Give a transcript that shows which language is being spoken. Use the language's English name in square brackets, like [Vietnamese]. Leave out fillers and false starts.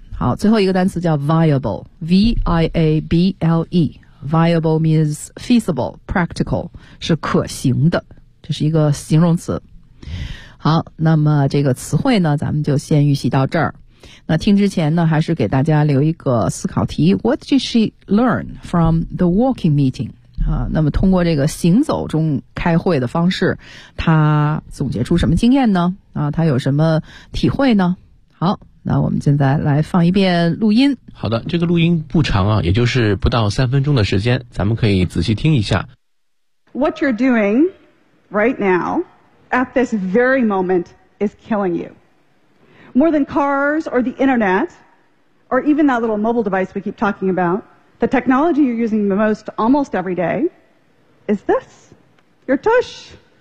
[Chinese] 好，最后一个单词叫 viable, V-I-A-B-L-E, [English] viable means feasible, practical, [Chinese] 是可行的。这是一个形容词。好，那么这个词汇呢咱们就先预习到这儿。那听之前呢还是给大家留一个思考题。 [English] What did she learn from the walking meeting? [Chinese] 啊，那么通过这个行走中开会的方式，她总结出什么经验呢？啊，她有什么体会呢？好，那我们现在来放一遍录音。好的，这个录音不长啊，也就是不到三分钟的时间，咱们可以仔细听一下。 [English] What you're doing? Right now, at this very moment, is killing you. More than cars or the internet, or even that little mobile device we keep talking about, the technology you're using the most almost every day is this, your tush.